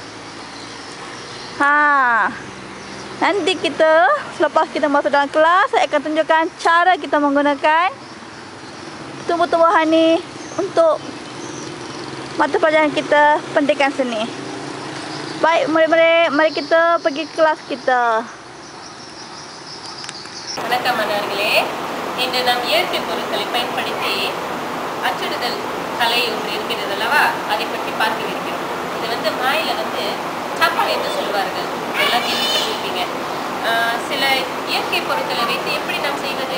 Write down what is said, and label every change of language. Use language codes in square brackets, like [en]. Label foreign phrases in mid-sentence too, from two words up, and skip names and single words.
[ms] Nanti kita selepas kita masuk dalam kelas, saya akan tunjukkan cara kita menggunakan tumbuh-tumbuhan ni untuk mata pelajaran kita pendidikan seni. Baik murid-murid, mari kita pergi kelas kita. [ta] வணக்கம் மாணவர்களே, இன்று நாம் இயற்கை பொருட்களை பயன்படுத்தி அச்சிடுதல் கலை ஒன்று இருக்கிறது அல்லவா, அதை பற்றி பார்க்க இருக்கிறோம். இது மாயில சப்பல் என்று சொல்வார்கள், எல்லாம் கேள்விப்பட்டிருப்பீங்க. சில இயற்கை பொருட்களை வைத்து எப்படி நாம் செய்வது?